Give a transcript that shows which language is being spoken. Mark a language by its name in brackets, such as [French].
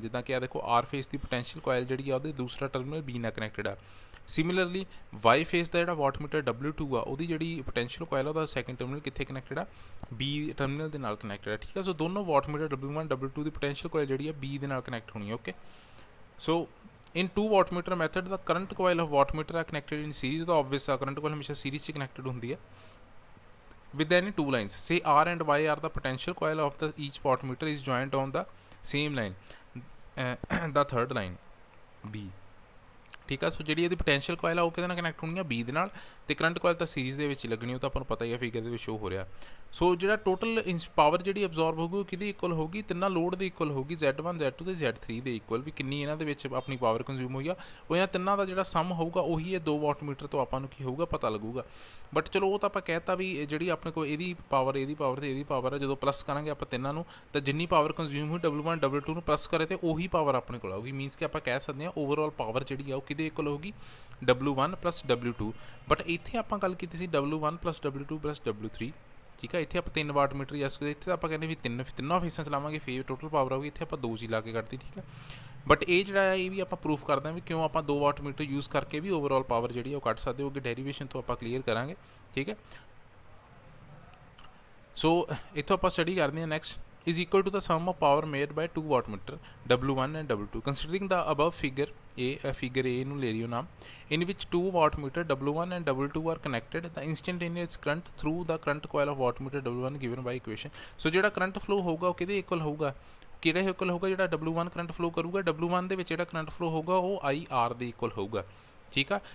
[Punjabi] ਜਿੱਦਾਂ ਕਿ ਆ ਦੇਖੋ ਆਰ ਫੇਸ ਦੀ ਪੋਟੈਂਸ਼ੀਅਲ ਕੋਇਲ ਜਿਹੜੀ ਆ ਉਹਦੇ ਦੂਸਰਾ ਟਰਮੀਨਲ ਬੀ ਨਾਲ ਕਨੈਕਟਡ ਆ। ਸਿਮਿਲਰਲੀ ਵਾਈ ਫੇਸ ਦਾ ਜਿਹੜਾ ਵਾਟਮੀਟਰ W2 ਆ ਉਹਦੀ ਜਿਹੜੀ ਪੋਟੈਂਸ਼ੀਅਲ ਕੋਇਲ ਆ ਉਹਦਾ ਸੈਕੰਡ ਟਰਮੀਨਲ ਕਿੱਥੇ ਕਨੈਕਟਡ ਆ, B ਟਰਮੀਨਲ ਦੇ ਨਾਲ ਕਨੈਕਟਡ ਆ, ਠੀਕ ਆ। ਸੋ ਦੋਨੋਂ ਵਾਟਮੀਟਰ W1 W2 ਦੀ ਪੋਟੈਂਸ਼ੀਅਲ ਕੋਇਲ ਜਿਹੜੀ ਆ B ਦੇ ਨਾਲ ਕਨੈਕਟ ਹੋਣੀ ਹੈ, okay. [English] so in 2 wattmeter method the current coil of wattmeter are connected in series, the obvious current coil ਹਮੇਸ਼ਾ series 'ਚ connected [Punjabi] ਹੁੰਦੀ ਹੈ [English] with any two lines, say R and Y are the potential coil of the each wattmeter is joined on the same line, the third line B, [Punjabi] ਠੀਕ ਆ। ਸੋ ਜਿਹੜੀ ਇਹਦੀ potential ਕੋਇਲ ਆ ਉਹ ਕਿਹਦੇ ਨਾਲ ਕਨੈਕਟ ਹੋਣੀ ਆ, B ਦੇ ਨਾਲ, ਤੇ ਕਰੰਟ ਕੋਇਲ ਤਾਂ ਸੀਰੀਜ਼ ਦੇ ਵਿੱਚ ਹੀ ਲੱਗਣੀ, ਉਹ ਤਾਂ ਆਪਾਂ ਨੂੰ ਪਤਾ ਹੀ ਆ ਫਿਗਰ ਦੇ ਵਿੱਚ ਸ਼ੋ ਹੋ ਰਿਹਾ। ਸੋ ਜਿਹੜਾ ਟੋਟਲ ਪਾਵਰ ਜਿਹੜੀ ਅਬਜ਼ੋਰਬ ਹੋਊਗੀ ਉਹ ਕਿਹਦੀ ਇਕੁਅਲ ਹੋਊਗੀ, ਤਿੰਨਾਂ ਲੋਡ ਦੀ ਇਕੁਅਲ ਹੋਊਗੀ, Z1 Z2 ਤੇ Z3 ਦੇ ਇਕੁਅਲ, ਵੀ ਕਿੰਨੀ ਇਹਨਾਂ ਦੇ ਵਿੱਚ ਆਪਣੀ ਪਾਵਰ ਕੰਜ਼ਿਊਮ ਹੋਈ ਆ, ਉਹ ਇਹਨਾਂ ਤਿੰਨਾਂ ਦਾ ਜਿਹੜਾ ਸਮ ਹੋਊਗਾ ਉਹੀ ਇਹ 2 ਵਾਟਮੀਟਰ ਤੋਂ ਆਪਾਂ ਨੂੰ ਕੀ ਹੋਊਗਾ ਪਤਾ ਲੱਗੂਗਾ। ਬਟ ਚਲੋ ਉਹ ਤਾਂ ਆਪਾਂ ਕਹਿਤਾ ਵੀ ਜਿਹੜੀ ਆਪਣੇ ਕੋਲ ਇਹਦੀ ਪਾਵਰ ਤੇ ਇਹਦੀ ਪਾਵਰ ਆ, ਜਦੋਂ ਪਲੱਸ ਕਰਾਂਗੇ ਆਪਾਂ ਤਿੰਨਾਂ ਨੂੰ ਤਾਂ ਜਿੰਨੀ ਪਾਵਰ ਕੰਜ਼ਿਊਮ ਹੋਈ W1 W2 ਨੂੰ ਪਲੱਸ ਕਰੇ ਤੇ ਉਹੀ ਪਾਵਰ ਆਪਣੇ ਕੋਲ ਆਊਗੀ। ਮੀਨਸ ਕਿ ਆਪਾਂ ਕਹਿ ਸਕਦੇ ਹਾਂ ਓਵਰਆਲ ਪਾਵਰ ਜਿਹੜੀ ਆ ਉਹ ਕਿਹਦੇ ਇਕੁਅਲ ਹੋਊਗੀ, W1 + W2। ਬਟ ਇੱਥੇ ਆਪਾਂ ਗੱਲ ਕੀਤੀ ਸੀ W1 + W2 + W3, ਠੀਕ ਆ। ਇੱਥੇ ਆਪਾਂ 3 ਵਾਟਮੀਟਰ ਯੂਜ਼ ਕਰਦੇ, ਇੱਥੇ ਆਪਾਂ ਕਹਿੰਦੇ ਵੀ ਤਿੰਨਾਂ ਫੇਸਾਂ ਚਲਾਵਾਂਗੇ, ਫੇਰ ਟੋਟਲ ਪਾਵਰ ਆਊਗੀ, ਇੱਥੇ ਆਪਾਂ 2 ਚ ਲਾ ਕੇ ਕੱਢਤੀ, ਠੀਕ ਆ। ਬਟ ਇਹ ਜਿਹੜਾ ਹੈ ਇਹ ਵੀ ਆਪਾਂ ਪ੍ਰੂਫ ਕਰਦੇ ਹਾਂ ਵੀ ਕਿਉਂ ਆਪਾਂ 2 ਵਾਟਮੀਟਰ ਯੂਜ਼ ਕਰਕੇ ਵੀ ਓਵਰਆਲ ਪਾਵਰ ਜਿਹੜੀ ਆ ਉਹ ਕੱਢ ਸਕਦੇ ਹੋ, ਅੱਗੇ ਡੈਰੀਵੇਸ਼ਨ ਤੋਂ ਆਪਾਂ ਕਲੀਅਰ ਕਰਾਂਗੇ, ਠੀਕ ਹੈ। ਸੋ ਇੱਥੋਂ ਆਪਾਂ ਸਟੱਡੀ ਕਰਦੇ ਹਾਂ next [English] is equal to the sum of power made by 2 wattmeter W1 and W2. Considering the above figure figure A [Punjabi] ਨੂੰ ਲੈ ਲਿਓ ਨਾਮ, [English] in which 2 wattmeter W1 and W2 are connected, the instantaneous current through the current coil of wattmeter W1 given by equation. So [Punjabi] ਜਿਹੜਾ current flow ਹੋਊਗਾ ਉਹ ਕਿਹਦੇ equal ਹੋਊਗਾ, ਕਿਹੜੇ ਇਕੁਅਲ ਹੋਊਗਾ, ਜਿਹੜਾ W1 ਕਰੰਟ ਫਲੋ ਕਰੂਗਾ, W1 ਦੇ ਵਿੱਚ ਜਿਹੜਾ ਕਰੰਟ ਫਲੋ ਹੋਊਗਾ ਉਹ IR ਦੇ ਇਕੁਅਲ ਹੋਊਗਾ, ਠੀਕ ਆ।